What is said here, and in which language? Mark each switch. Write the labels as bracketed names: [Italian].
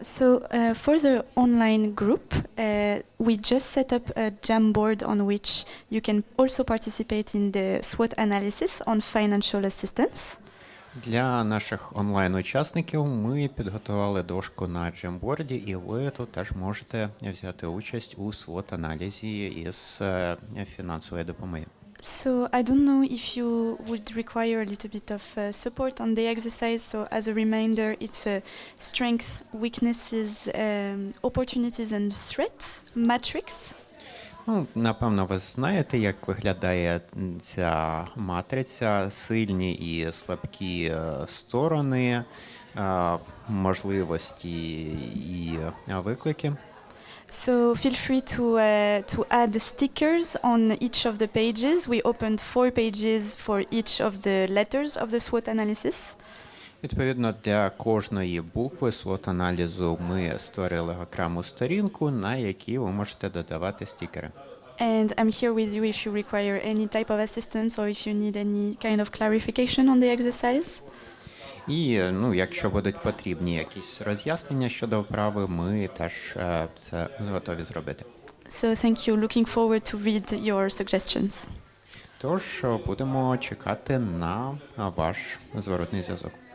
[English] So for the online group, we just set up a Jamboard on which you can also participate in the SWOT analysis on financial assistance. [Ukrainian] Для наших онлайн-учасників ми підготували дошку на Jamboard, і ви тут теж можете взяти участь у SWOT-аналізі із фінансової допомоги. [English] So I don't know if you would require a little bit of support on the exercise. So as a reminder, it's a strength, weaknesses, opportunities and threats matrix. [Ukrainian] Ну, напевно, ви знаєте, як виглядає ця матриця, сильні і слабкі сторони, можливості і виклики. [English] So feel free to add stickers on each of the pages. We opened 4 pages for each of the letters of the SWOT analysis. [Ukrainian] Відповідно, для кожної букви SWOT-аналізу ми створили окрему сторінку, на якій ви можете додавати стікери. [English] And I'm here with you if you require any type of assistance or if you need any kind of clarification on the exercise. [Ukrainian] І, якщо будуть потрібні якісь роз'яснення щодо вправи, ми теж це готові зробити. [English] So thank you. Looking forward to read your suggestions. [Ukrainian] Тож, будемо чекати на ваш зворотний зв'язок.